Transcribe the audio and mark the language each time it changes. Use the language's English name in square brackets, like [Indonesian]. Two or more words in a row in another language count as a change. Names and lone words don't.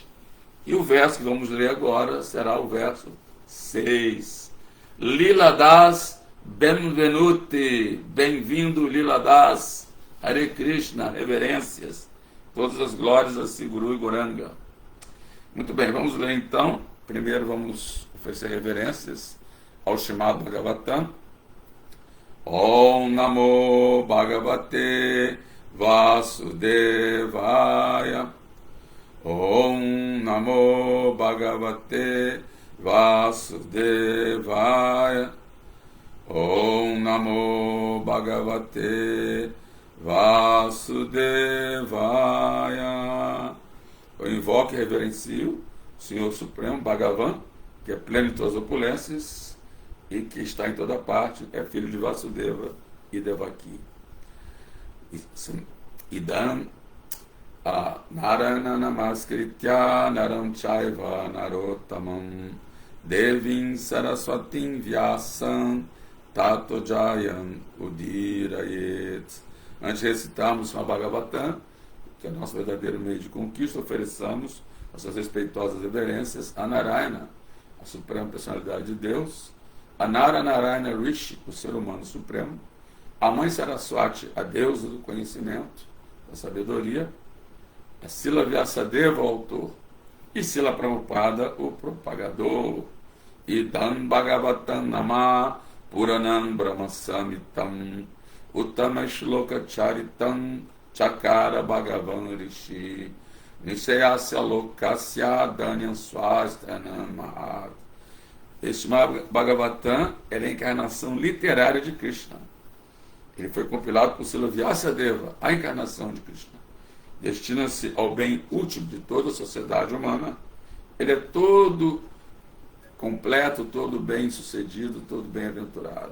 [Portuguese] E o verso que vamos ler agora será o verso 6. Lila das Benvenuti, bem-vindo Lila Das, [Sanskrit] Hare Krishna, [Portuguese] reverências, todas as glórias a Sri Guru e Goranga. Muito bem, vamos ler então. Primeiro vamos oferecer reverências ao Srimad Bhagavatam. [Sanskrit] Om Namo Bhagavate Vasudevaya. Om Namo Bhagavate Vasudevaya. Om Namo Bhagavate Vasudevaya. [Portuguese] Eu invoco e reverencio o Senhor Supremo Bhagavan, que é pleno de todas as opulências e que está em toda parte, é filho de Vasudeva e Devaki. [Sanskrit] Idam Narayana Namaskritya Naram Chaiva Narottamam Devim Saraswatim Vyasam Tato Jayan Udirayet. [Portuguese] Antes de recitarmos uma Bhagavatam, que é o nosso verdadeiro meio de conquista, ofereçamos as suas respeitosas reverências a Narayana, a suprema personalidade de Deus, a Narayana Rishi, o ser humano supremo, a mãe Saraswati, a deusa do conhecimento, da sabedoria, a Srila Vyasadeva, o autor, e Srila Prabhupada, o propagador. [Sanskrit] Idam Bhagavatam Nama Puranam Brahmasamitam Uttama Shloka Charitam Chakara Bhagavan Rishi Nishayasya Lokasya Danyam Swasthanam Mahat. [Portuguese] Este Bhagavatam é a encarnação literária de Krishna. Ele foi compilado por Srila Vyasadeva, a encarnação de Krishna. Destina-se ao bem último de toda a sociedade humana. Ele é todo completo, todo bem sucedido, todo bem-aventurado.